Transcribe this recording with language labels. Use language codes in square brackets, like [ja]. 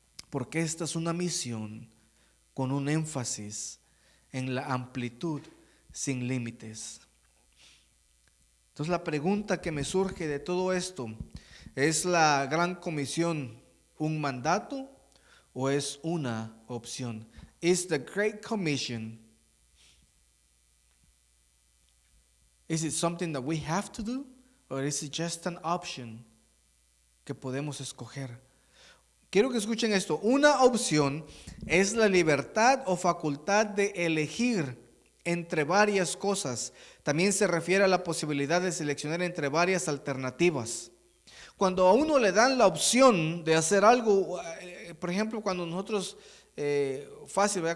[es] Porque esta es una misión con un énfasis en la amplitud sin límites. Entonces la pregunta que me surge de todo esto, ¿es la gran comisión un mandato o es una opción? [en] Is the Great Commission, is it something that we have to do or is it just an option [es] que podemos escoger? Quiero que escuchen esto. Una opción es la libertad o facultad de elegir entre varias cosas. También se refiere a la posibilidad de seleccionar entre varias alternativas. Cuando a uno le dan la opción de hacer algo, por ejemplo, cuando nosotros, fácil, ¿verdad?